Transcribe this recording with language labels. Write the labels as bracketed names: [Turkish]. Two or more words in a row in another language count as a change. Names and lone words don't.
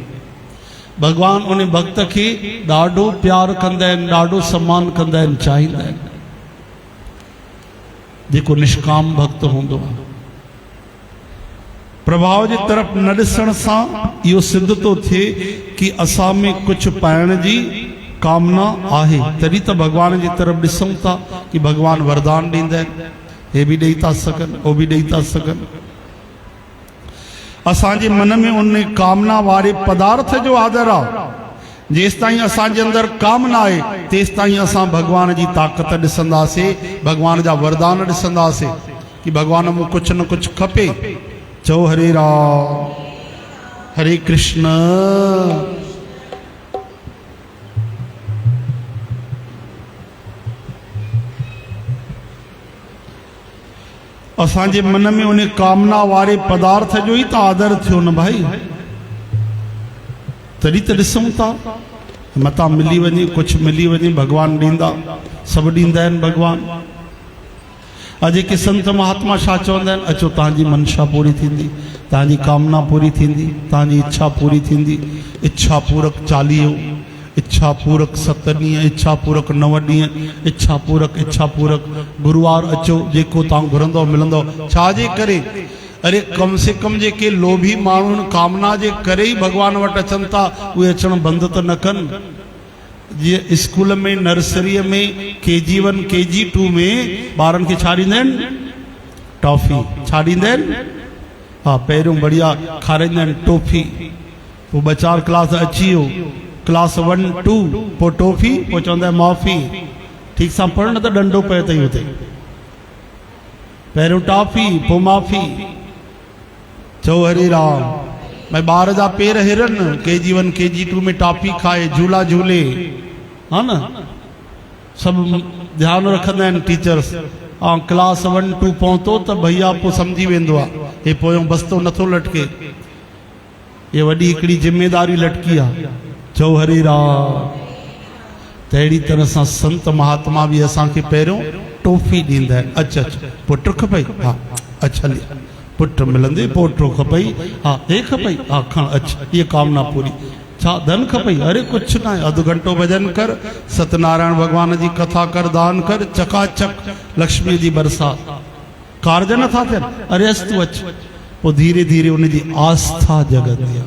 [Sindhi] भगवान उन भक्त खे ॾाढो प्यार कंदा आहिनि, ॾाढो सम्मान कंदा आहिनि, चाहींदा आहिनि। जेको निष्काम भक्त हूंदो आहे, प्रभाव जे तरफ़ न ॾिसण सां इहो सिद्ध थो थिए कि असां में कुझु पाइण जी कामना आहे, तॾहिं त भगवान जी तरफ़ ॾिसूं था कि भगवान वरदान ॾींदा आहिनि, हे बि ॾेई था सघनि, उहो बि ॾेई था सघनि। असांजे मन में उन कामना वारे पदार्थ जो आदर आहे। जेसि ताईं असांजे अंदरि कामना आहे, तेसि ताईं असां भगवान जी ताक़त ॾिसंदासीं, भगवान जा वरदान ॾिसंदासीं कि भगवान मूं कुझु न कुझु खपे। चओ हरे राम, हरे कृष्ण। असांजे मन में उन कामना वारे पदार्थ जो ही तो आदर थियो न भाई, तॾहिं त ॾिसूं था मता मिली वञे, कुझु मिली वञे, भगवान ॾींदा, सभु ॾींदा आहिनि भगवान। अॼु जेके संत महात्मा छा चवंदा आहिनि, अचो तव्हांजी मनशा पूरी थींदी, तव्हांजी कामना पूरी थींदी, तव्हांजी इच्छा पूरी थींदी। इच्छा पूरक 40, इच्छा पूरक 7 ॾींहं, इच्छा पूरक 9 ॾींहं, इच्छा पूरक गुरुवार अचो, जेको तव्हां घुरंदो मिलंदो। छाजे करे? अरे [Hindi] कम से कम [Sindhi] जेके लोभी माण्हू कामना जे करे ही भगवान वटि अचनि था, उहे अचणु बंदि त न कनि। जीअं स्कूल में, नर्सरीअ में, KG1 KG2 में ॿारनि खे छा ॾींदा आहिनि? टॉफी। छा ॾींदा आहिनि? हा, पहिरियों बढ़िया खाराईंदा आहिनि टॉफी, पोइ 2-4 क्लास अची वियो, क्लास 1 2, पोइ टॉफी, पोइ चवंदा आहिनि माफ़ी। ठीक सां पढ़ न त डंडो पए अथई हुते। पहिरियों टॉफी, पोइ माफ़ी। चओ हरे राम। भाई ॿार जा पेर हिरनि, KG1 KG2 में टॉफी खाए, झूला झूले, हा न, सभु ध्यानु रखंदा आहिनि टीचर्स। ऐं क्लास 1 2 पहुतो त भैया पोइ सम्झी वेंदो आहे, हे पोयों बस्तो नथो लटके, ये वॾी हिकिड़ी जिम्मेदारी लटकी आहे। चओ हरे राम। त अहिड़ी तरह सां संत महात्मा बि असांखे पहिरियों टॉफी ॾींदा आहिनि। अच्छा पुट खपई? हा, अच्छा लिया पुट मिलंदे, पोटो खपई? हा, हे खपई? हा, खण। अच्छा, ये कामना पूरी। छा धन खपई? अरे कुझु न आहे, अधु घंटो भजन कर, सत्यनारायण भगवान जी कथा कर, दान कर, चकाचक लक्ष्मी जी बरसात। कार्ज नथा थियनि? अरे अस्तु अच। पोइ धीरे धीरे उनजी आस्था जगंदी आहे।